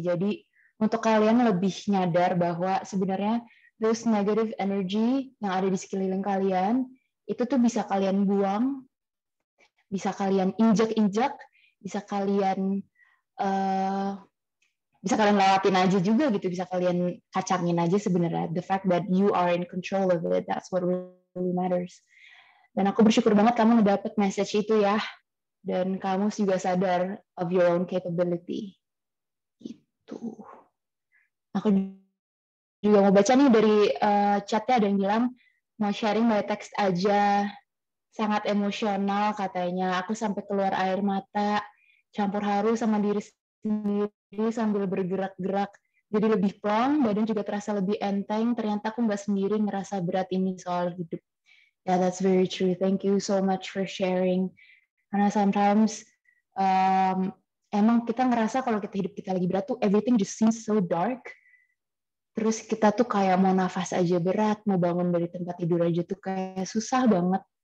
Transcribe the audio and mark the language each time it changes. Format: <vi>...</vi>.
<id>Jadi untuk kalian lebih nyadar bahwa sebenarnya</id> <en>those negative energy</en> <id>yang ada di sekeliling kalian itu tuh bisa kalian buang, bisa kalian injak-injak, bisa kalian lewatin aja juga gitu, bisa kalian kacangin aja sebenarnya.</id> <en>The fact that you are in control of it, that's what really matters.</en> <id>Dan aku bersyukur banget kamu ngedapet message itu ya. Dan kamu juga sadar</id> <en>of your own capability.</en> <id>Gitu. Aku juga mau baca nih dari chatnya, ada yang bilang mau sharing by text aja, sangat emosional katanya, aku sampai keluar air mata, campur haru sama diri sendiri sambil bergerak-gerak, jadi lebih plong, badan juga terasa lebih enteng, ternyata aku nggak sendiri ngerasa berat ini soal hidup.</id> <en>Yeah, that's very true. Thank you so much for sharing.</en> <id>Karena sometimes emang kita ngerasa kalau kita lagi berat tuh</id> <en>everything just seems so dark.</en> <id>Terus kita tuh kayak mau nafas aja berat, mau bangun dari tempat tidur aja tuh kayak susah banget.</id>